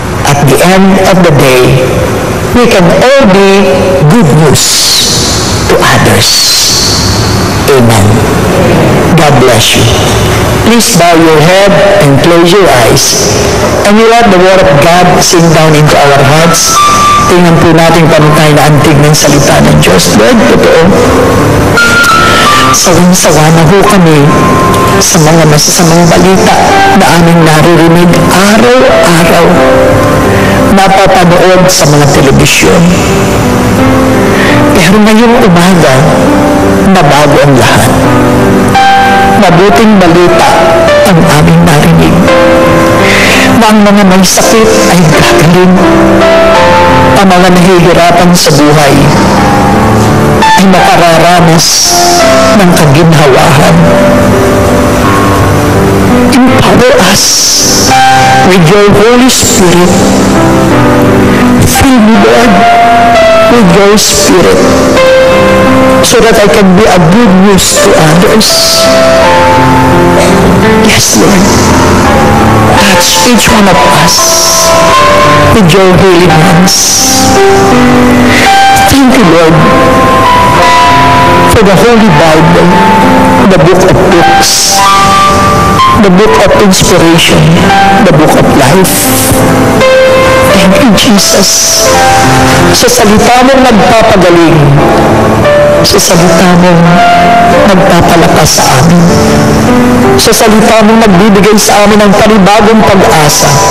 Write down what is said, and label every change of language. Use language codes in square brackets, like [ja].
[en] At the end of the day, we can all be good news to others. Amen. God bless you. Please bow your head and close your eyes. And we let the Word of God sink down into our hearts. [tl] Tingnan po natin paano tayo naantig ng salita ng Diyos. Lord, totoo. Sawang-sawa na ho kami sa mga masasamang balita na aming naririnig araw-araw, napapanood sa mga telebisyon. Pero ngayong umaga, nabago ang lahat. Mabuting balita ang aming narinig. Na ang mga may sakit ay gagaling. Ang mga nahihirapan sa buhay ay makararanas ng kaginhawahan. [en] Empower us with your Holy Spirit. Fill me, Lord, with your Spirit, so that I can be a good news to others. Yes, Lord. touch each one of us with your healing hands. Thank you, Lord, for the Holy Bible, the book of books, the book of inspiration, the book of life. Thank you, Jesus. [tl] Sa salita mong nagpapagaling, sa salita mong nagpapalakas sa amin, sa salita mong nagbibigay sa amin ng panibagong pag-asa.